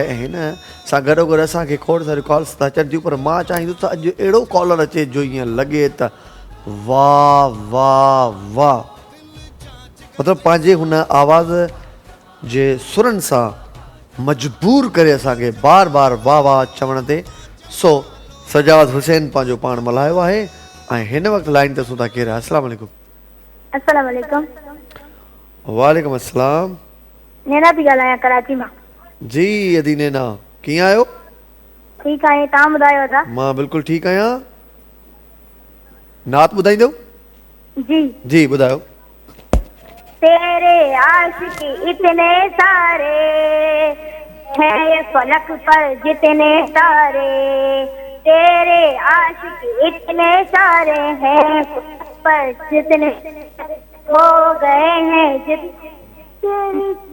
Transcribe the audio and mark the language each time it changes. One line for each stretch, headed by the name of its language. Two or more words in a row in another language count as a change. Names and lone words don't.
Sindhi: ऐं हिन सां गॾोगॾु असांखे खोड़ सारियूं कॉल्स त अचनि थियूं पर मां चाहींदुसि त अॼु अहिड़ो कॉलर अचे जो ईअं लॻे त वाह वाह वाह मतिलबु पंहिंजे हुन आवाज़ जे सुरनि सां मजबूर करे असांखे बार बार वाह वाह चवण ते। सो सजाद हुसैन पंहिंजो पाण मल्हायो आहे ऐं हिन वक़्तु लाइन ते सुधा केरु आहे।
Arabic: السلام عليكم. السلام عليكم. وعليكم السلام.
Sindhi: नैना थी ॻाल्हायां कराची मां। जी अदी नैना कीअं आहियो? ठीकु आहे तव्हां ॿुधायो था? मां बिल्कुलु ठीकु आहियां। नात ॿुधाईंदो? जी जी ॿुधायो।
Urdu: تیرے عاشق اتنے سارے ہیں یہ فلک پر جتنے تارے، تیرے عاشق اتنے سارے ہیں فلک پر جتنے ہو گئے ہیں جتنے.